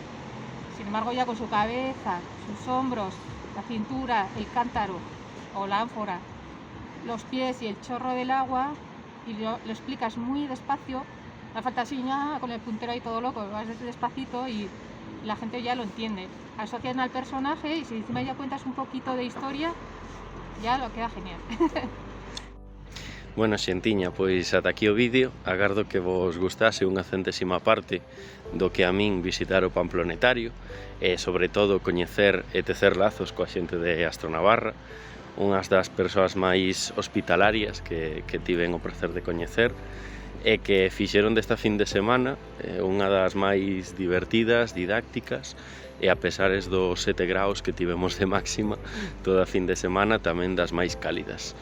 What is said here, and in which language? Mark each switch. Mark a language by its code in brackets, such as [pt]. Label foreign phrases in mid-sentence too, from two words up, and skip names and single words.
[es] Sin embargo, ya con su cabeza, sus hombros, la cintura, el cántaro o la ánfora, los pies y el chorro del agua, y lo explicas muy despacio, no falta así ya con el puntero ahí todo loco, vas despacito y la gente ya lo entiende. Asocian al personaje y si encima ya cuentas un poquito de historia, ya lo queda genial. [gl] Bueno, xentiña, pois ata aquí o vídeo. Agardo que vos gustase unha centésima parte do que a min visitar o Pamplonetario e, sobre todo, coñecer e tecer lazos coa xente de Astronavarra, unhas das persoas máis hospitalarias que tiven o prazer de coñecer e que fixeron desta fin de semana unha das máis divertidas, didácticas e a pesares dos 7 graus que tivemos de máxima toda a fin de semana tamén das máis cálidas.